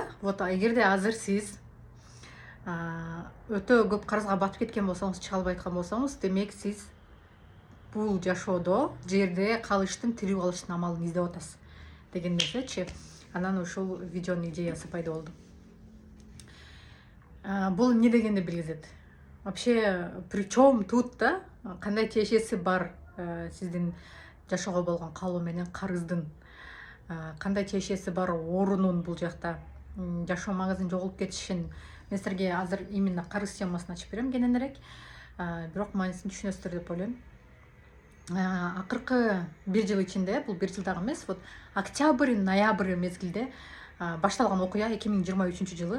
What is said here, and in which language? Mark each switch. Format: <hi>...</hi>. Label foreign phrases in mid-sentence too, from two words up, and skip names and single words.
<ky>Вот эгерде азыр сиз өтө көп карызга батып кеткен болсоңуз, чыга албай аткан болсоңуз, демек сиз бул жашоодо жерде калыштын, тирүү калыштын амалын издеп атасыз деген нерсечи. Анан ушул видеонун идеясы пайда болду. Бул эмне дегенди билгизет?</ky> <ru>Вообще, причем тут</ru> <ky>да, кандай тиешеси бар сиздин жашоого болгон каалоо менен карыздын? Кандай тиешеси бар оорунун бул жакта жашоо маңызын жоголуп кетишин? Мен силерге азыр именно карыз темасын ачып берем кененирээк. Бирок маанисин түшүнөсүздөр деп ойлойм. Акыркы 1 жыл ичинде, бул 1 жыл дагы эмес, вот октябрь, ноябрь мезгилде башталган окуя 2023 жылы.</ky>